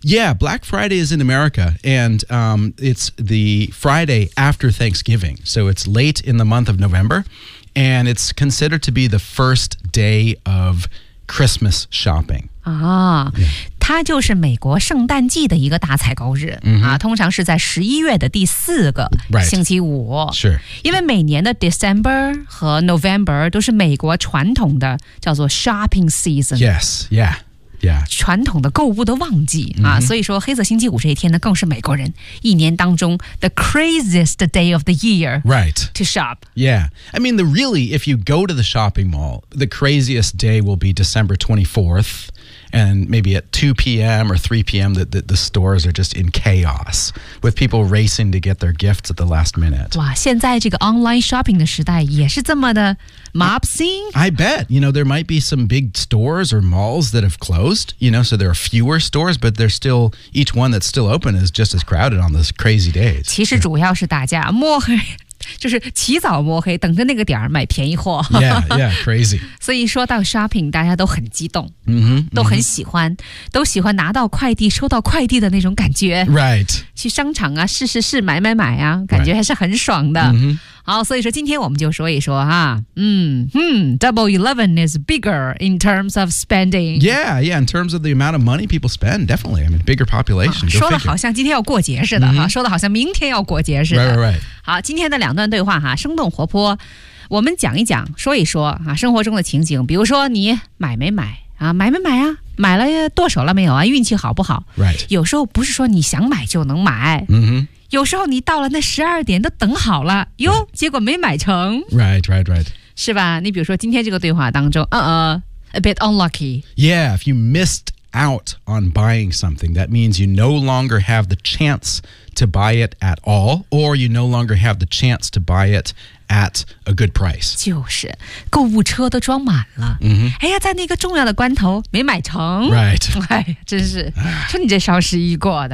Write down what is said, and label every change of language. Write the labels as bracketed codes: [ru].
[en] Yeah, Black Friday is in America, and it's the Friday after Thanksgiving. So it's late in the month of November, and it's considered to be the first day of Christmas shopping. Ah,、yeah. [zh] 它就是美国圣诞季的一个大采购日、 mm-hmm. 啊、通常是在11月的第四个星期五。 [en] Right. Sure. [zh] 因为每年的 December 和 November 都是美国传统的叫做 [en] shopping season. Yes, yeah. Yeah. [zh] 传统的购物的旺季、mm-hmm. 啊、所以说黑色星期五这一天呢更是美国人一年当中 [en] the craziest day of the year、 right. to shop. Yeah. I mean, really, if you go to the shopping mall, the craziest day will be December 24th, and maybe at 2 p.m. or 3 p.m. the stores are just in chaos with people racing to get their gifts at the last minute. [zh] 哇现在这个 [en] online shopping [zh] 的时代也是这么的 [en] Mob scene? I bet. You know, there might be some big stores or malls that have closed, you know, so there are fewer stores, but they're still, each one that's still open is just as crowded on those crazy days. [zh] 其实主要是大家摸黑，就是起早摸黑，等着那个点儿买便宜货。 [en] Yeah, crazy. [zh] 所以说到 shopping, 大家都很激动、 mm-hmm, 都很喜欢、mm-hmm. 都喜欢拿到快递收到快递的那种感觉。 [en] Right. [zh] 去商场啊试试试买啊感觉还是很爽的。 [en] Right. Mm-hmm. [zh] 好，所以说今天我们就说一说哈， [en] Double 11 is bigger in terms of spending. Yeah, in terms of the amount of money people spend, definitely. I mean, bigger population. [zh] 说的好像今天要过节似的、mm-hmm. 说的好像明天要过节似的。 [en] Right. [zh] 好，今天的两段对话哈，生动活泼。我们讲一讲，说一说啊，生活中的情景，比如说你买没买啊，买没买啊？买了剁手了没有啊？运气好不好 [en] ？Right. [zh] 有时候不是说你想买就能买。嗯哼。有时候你到了那十二点都等好了，哟， right. 结果没买成。 [en] Right, right, right. [zh] 是吧？你比如说今天这个对话当中， [en] a bit unlucky. Yeah, if you missed out on buying something, that means you no longer have the chance to buy it at all, or you no longer have the chance to buy it at a good price. [zh] 就是，购物车都装满了。 Mm-hmm. 哎呀，在那个重要的关头没买成。 [en] Right. [zh] 哎，真是，说你这双十一过的。